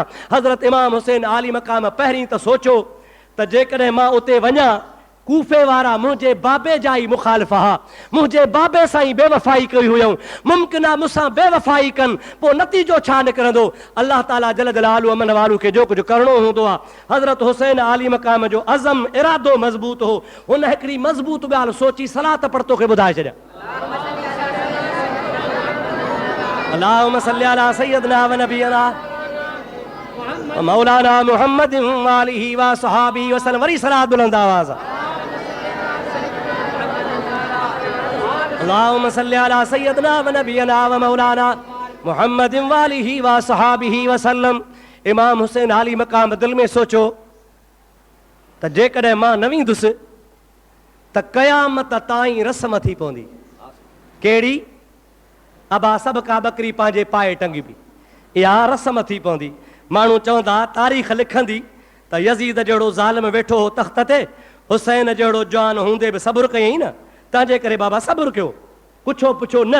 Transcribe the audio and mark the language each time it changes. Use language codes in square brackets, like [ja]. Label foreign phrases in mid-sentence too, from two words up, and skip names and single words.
[sd] हज़रत इमाम हुसैन आली मक़ाम पहिरीं त सोचो त जेकॾहिं मां उते वञा, कूफे वारा मुंहिंजे बाबे जा ई मुखालिफ़ हा, मुंहिंजे बाबे सां ई बेवफ़ाई कई हुयूं, मुमकिन आहे मूंसां बेवफ़ाई कनि, पोइ नतीजो छा निकिरंदो? अल्लाह ताला जल जलालु अमन वारू खे जो कुझु करिणो हूंदो आहे। हज़रत हुसैन आली मक़ाम जो अज़म इरादो मज़बूत हो। हुन हिकिड़ी मज़बूत ॻाल्हि सोची सलात पढ़तो खे ॿुधाए छॾिया। [ar] اللهم صل على سيدنا ونبينا مولانا محمد وآله وصحبه وسلم. [sd] वरी सलात बुलंद आवाज़। [ar] اللهم صل على سيدنا ونبينا ومولانا محمد وآله وصحبه وسلم. [sd] इमाम हुसैन आली मक़ाम दिल में सोचो त जेकॾहिं मां न वेंदुसि त क़यामत ताईं रस्म थी पवंदी। कहिड़ी? अबा सभ का बकरी पंहिंजे पाए टंगिबी, इहा रस्म थी पवंदी। माण्हू चवंदा, तारीख़ लिखंदी त यज़ीद जहिड़ो ज़ालिम वेठो हो तख़्त ते, हुसैन जहिड़ो जवान हूंदे बि सब्र कयईं न, तंहिंजे करे बाबा सब्र कयो, पुछो पुछो न।